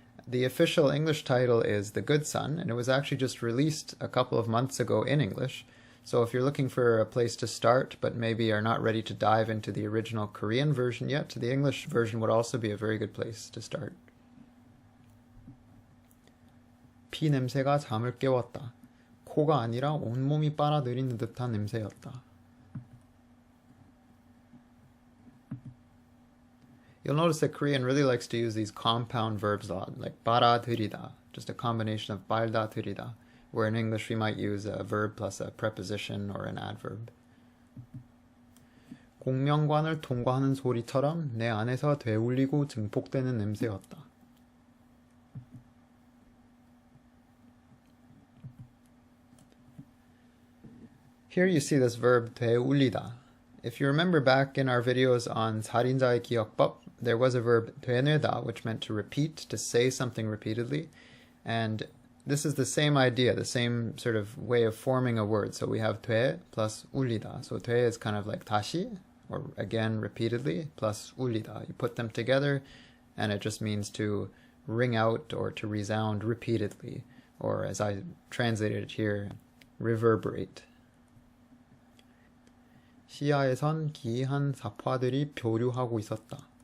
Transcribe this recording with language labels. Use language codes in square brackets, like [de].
[en] The official English title is The Good Son, and it was actually just released a couple of months ago in English. So if you're looking for a place to start, but maybe are not ready to dive into the original Korean version yet, the English version would also be a very good place to start. [ko] 피 냄새가 잠을 깨웠다. 코가 아니라 온몸이 빨아들이는 듯한 냄새였다. [en] You'll notice that Korean really likes to use these compound verbs a lot, like 빨아들이다, just a combination of 빨아들이다, where in English we might use a verb plus a preposition or an adverb. [ko] 공명관을 통과하는 소리처럼 내 안에서 되울리고 증폭되는 냄새였다. [en] Here you see this verb 되울리다. If you remember back in our videos on 살인자의 기억법, there was a verb 되뇌다, which meant to repeat, to say something repeatedly. And this is the same idea, the same sort of way of forming a word. So we have 돼 plus 울리다. So 돼 is kind of like 다시, or again repeatedly, plus 울리다. You put them together, and it just means to ring out or to resound repeatedly, or as I translated it here, reverberate. [ko] 시야에선 기이한 사파들이 표류하고 있었다.